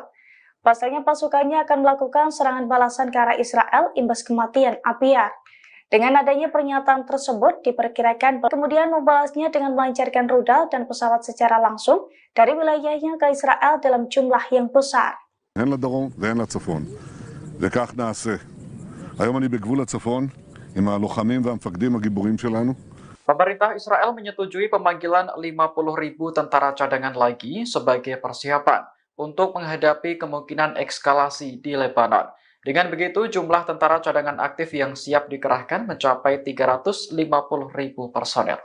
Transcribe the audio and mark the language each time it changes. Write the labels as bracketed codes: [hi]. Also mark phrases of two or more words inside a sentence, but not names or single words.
[id] Pasalnya pasukannya akan melakukan serangan balasan ke arah Israel imbas kematian Abiar. Dengan adanya pernyataan tersebut, diperkirakan kemudian membalasnya dengan melancarkan rudal dan pesawat secara langsung dari wilayahnya ke Israel dalam jumlah yang besar. [he] הן לדרום והן לצפון. וכך נעשה. היום אני בגבול הצפון עם הלוחמים והמפקדים הגיבורים שלנו. [id] Pemerintah Israel menyetujui pemanggilan 50.000 tentara cadangan lagi sebagai persiapan untuk menghadapi kemungkinan eskalasi di Lebanon. Dengan begitu, jumlah tentara cadangan aktif yang siap dikerahkan mencapai 350.000 personel.